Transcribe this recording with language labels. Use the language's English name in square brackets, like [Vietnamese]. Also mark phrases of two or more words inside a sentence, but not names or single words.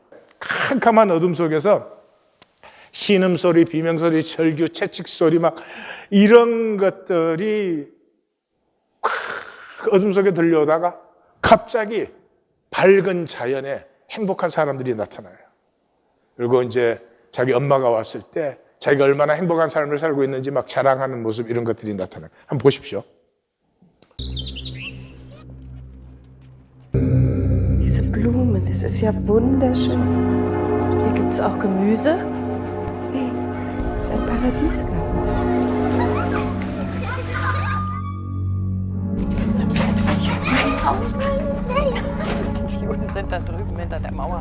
[Korean] 캄캄한 어둠 속에서 신음소리, 비명소리, 절규, 채찍소리 막 이런 것들이 어둠 속에 들려오다가 갑자기 밝은 자연에 행복한 사람들이 나타나요. 그리고 이제 자기 엄마가 왔을 때 자기가 얼마나 행복한 삶을 살고 있는지 막 자랑하는 모습, 이런 것들이 나타나요. 한번 보십시오. [German] Blumen, das ist ja wunderschön. Hier gibt es auch Gemüse. Das ist ein Paradiesgarten. Die Juden sind da drüben hinter der Mauer.